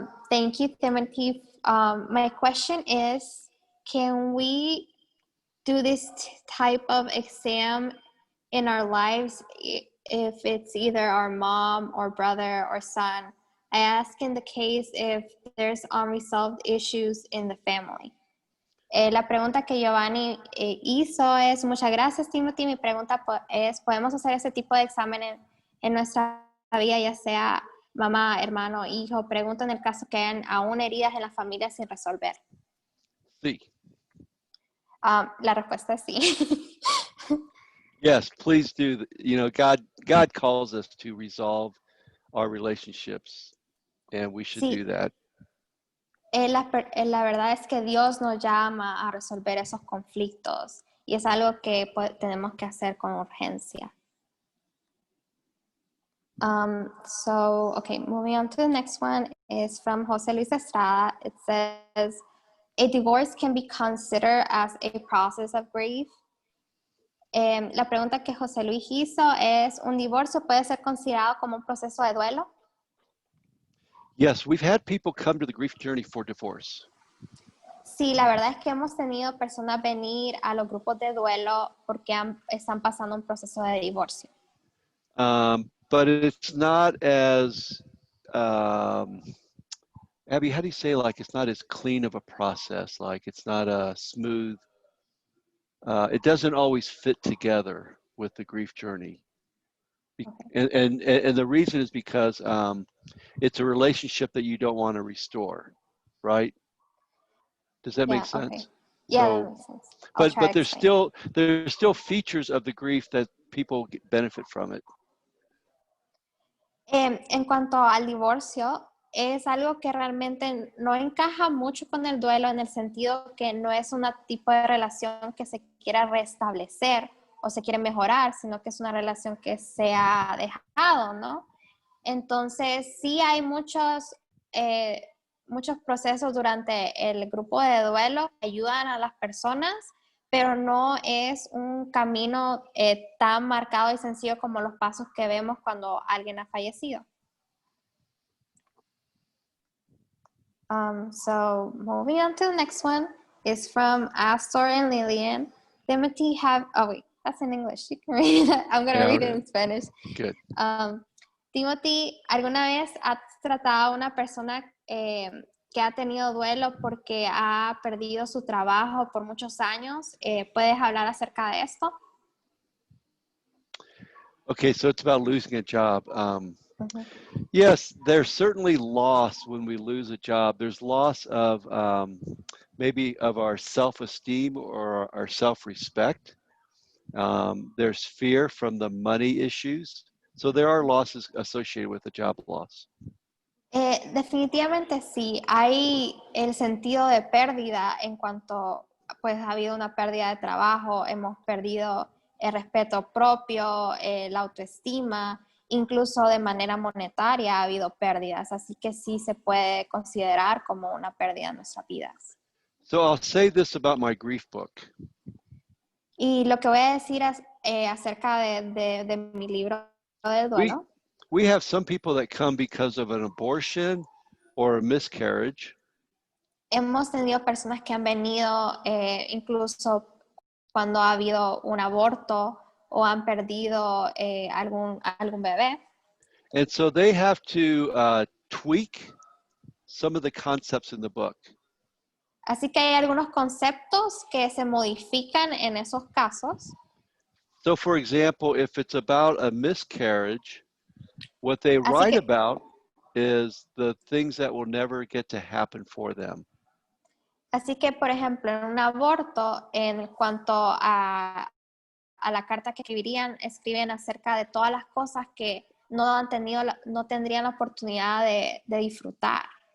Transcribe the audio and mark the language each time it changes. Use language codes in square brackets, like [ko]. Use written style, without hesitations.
[en] Thank you, Timothy. My question is, can we do this type of exam in our lives if it's either our mom or brother or son? I ask in the case if there's unresolved issues in the family. [es] La pregunta que Giovanni hizo es, muchas gracias, Timothy. Mi pregunta es, ¿podemos hacer ese tipo de examen en nuestra vida, ya sea mamá, hermano, hijo? Pregunta en el caso que hayan aún heridas en la familia sin resolver. Sí. La respuesta es sí. [en] Yes, please do. You know, God calls us to resolve our relationships, and we should do that. [es] La verdad es que Dios nos llama a resolver esos conflictos y es algo que tenemos que hacer con urgencia. [en] Okay, moving on to the next one is from José Luis Estrada. It says, a divorce can be considered as a process of grief. [es] La pregunta que José Luis hizo es, ¿un divorcio puede ser considerado como un proceso de duelo? [en] Yes, we've had people come to the grief journey for divorce. [es] Sí, la verdad es que hemos tenido personas venir a los grupos de duelo porque están pasando un proceso de divorcio. [en] But it's not as, Abby, how do you say, like, it's not as clean of a process, like it's not a smooth, it doesn't always fit together with the grief journey. Okay. And the reason is because it's a relationship that you don't want to restore, right? Does that make sense? Okay. Yeah, that makes sense. But there's still features of the grief that people benefit from it. [es] En cuanto al divorcio, es algo que realmente no encaja mucho con el duelo en el sentido que no es un tipo de relación que se quiera restablecer o se quiere mejorar, sino que es una relación que se ha dejado, ¿no? Entonces, sí hay muchos muchos procesos durante el grupo de duelo que ayudan a las personas, pero no es un camino tan marcado y sencillo como los pasos que vemos cuando alguien ha fallecido. [en] So moving on to the next one is from Astor and Lillian. Timothy oh wait, that's in English. You can read it. I'm going to read it in Spanish. Good. [es] Timothy, ¿alguna vez has tratado a una persona que ha tenido duelo porque ha perdido su trabajo por muchos años? ¿Puedes hablar acerca de esto? [en] Okay, so it's about losing a job. Yes, there's certainly loss when we lose a job. There's loss of maybe of our self-esteem or our self-respect. There's fear from the money issues. So there are losses associated with the job loss. [es] Definitivamente sí, hay el sentido de pérdida en cuanto pues ha habido una pérdida de trabajo, hemos perdido el respeto propio, la autoestima, incluso de manera monetaria ha habido pérdidas, así que sí se puede considerar como una pérdida en nuestras vidas. [en] So I'll say this about my grief book. [es] Y lo que voy a decir acerca de mi libro del duelo. [en] We have some people that come because of an abortion or a miscarriage. [es] Hemos tenido personas que han venido incluso cuando ha habido un aborto o han perdido algún bebé. [en] And so they have to tweak some of the concepts in the book. [es] Así que hay algunos conceptos que se modifican en esos casos. [en] So for example, if it's about a miscarriage, what they write about is the things that will never get to happen for them. [es] Así que, por ejemplo, en un aborto, en cuanto a la carta que escriben acerca de todas las cosas que no tendrían la oportunidad de disfrutar.